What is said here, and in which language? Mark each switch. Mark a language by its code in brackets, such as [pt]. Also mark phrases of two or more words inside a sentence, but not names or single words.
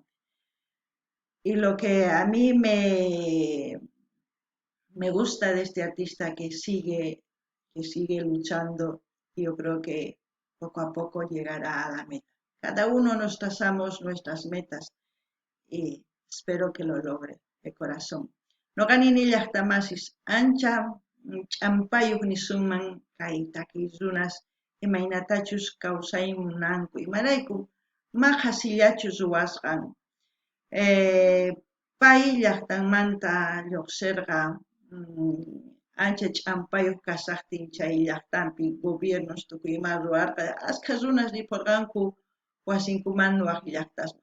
[es] Y lo que a mí me gusta de este artista que sigue luchando, yo creo que poco a poco llegará a la meta. Cada uno nos trazamos nuestras metas y espero que lo logre de corazón. [qu] No ganini llaqtamasis ancha champayuq nisunman kay takiy runas imaynatachus kawsaymunanku imarayku maqasillachu ruwasqan. Pay llaqtanmanta lluqsirqa ancha ch'ampayuq kasaqtin chay llaqtanpi gobiernos tukuy ima ruwarqa ashkha runas ripurqanku wasinkumanmi waq llaqtasman.